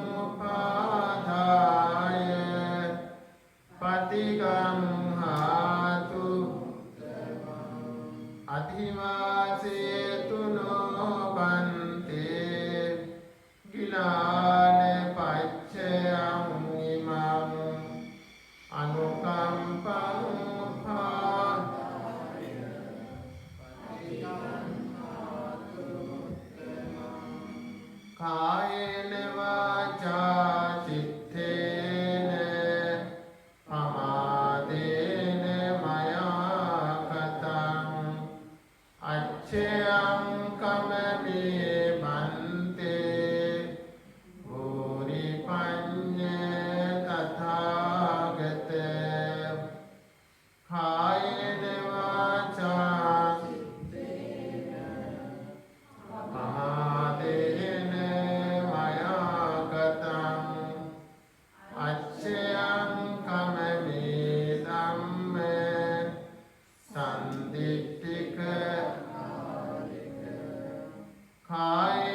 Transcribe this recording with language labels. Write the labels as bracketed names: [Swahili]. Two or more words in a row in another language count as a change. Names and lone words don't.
[Pali] උපාදාය පටිගංහාතු අධිවාසේ තුනෝ බන්තේ ගිලාන පච්චයං ඉමං අනුකම්පං උපාදාය කායේන වාචා චිත්තේන පමාදේන මයා කතං අච්ඡයං කමමේ බන්තේ භූරි පඤ්ඤ තථාගත කායේන වාචා පමාදේන මයා කතං අච්ඡයං කමමේ ධම්ම සම්දිට්ඨික කාය